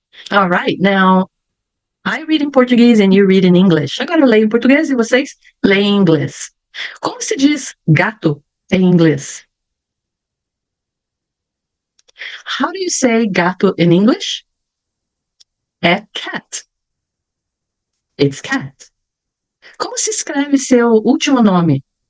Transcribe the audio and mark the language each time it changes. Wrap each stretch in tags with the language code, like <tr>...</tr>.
<en>All right, now I read in Portuguese and you read in English.</en> <pt>Agora eu leio em português e vocês leem em inglês. Como se diz gato em inglês?</pt> <en>How do you say gato in English? É cat. It's cat.</en> <pt>Como se escreve seu último nome?</pt>